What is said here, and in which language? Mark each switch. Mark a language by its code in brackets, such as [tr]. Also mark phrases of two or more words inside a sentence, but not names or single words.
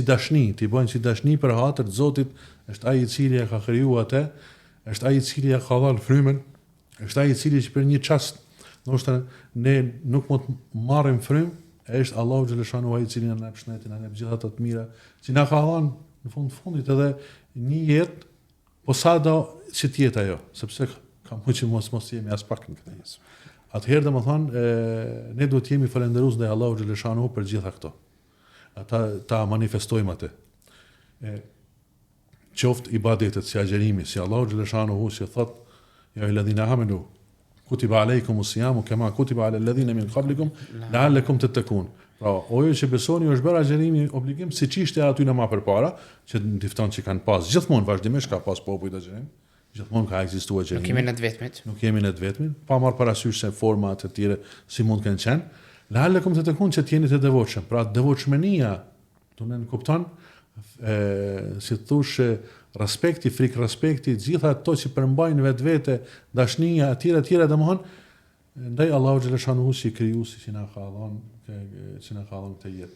[sq] dashni, t'i bojnë si dashni për hatër të Zotit, është ai i cili e ka krijuar atë, është ai i cili ja ka dhënë frymën, është ai i cili që për një çast, ndoshta ne nuk mund të marrim frymë, është Allahu xhaleshanu ai i cili na jep shëndetin, na jep gjithë ato të mira, që na ka dhënë në fundit edhe një jetë, po sado që të jetë ajo, sepse ka më që mos jemi as pak në këtë jetë. Atëherë domethënë ne duhet të jemi falënderues ndaj Allahu xhaleshanu për gjitha këto. Ata ta manifestojmë atë. Qoftë ibadetet si agjerimi, si Allahu xhaleshanu si thot, [ar] يا الذين آمنوا كتب عليكم الصيام كما كتب على الذين من قبلكم لعلكم تتقون. [sq] Pra, ojo që besoni është bërë agjerimi obligim siç ishte aty në më përpara, që ndifton që kanë pas gjithmonë vazhdimisht ka pas popujt agjerim, gjithmonë ka ekzistuar agjerim. Nuk kemi në të vetmit, pa marrë parasysh se forma të tjera si mund të kenë qenë. [ar] لعلكم تتقون, [sq] që të jeni të devotshëm. Pra devotshmënia do në kupton si thosh respekti, frikë respekti, gjitha ato që përmbajnë vetvete, dashnia e tjera domethënë ndaj Allahu xhaleshanu si krijuesi që na ka dhënë këtë jetë.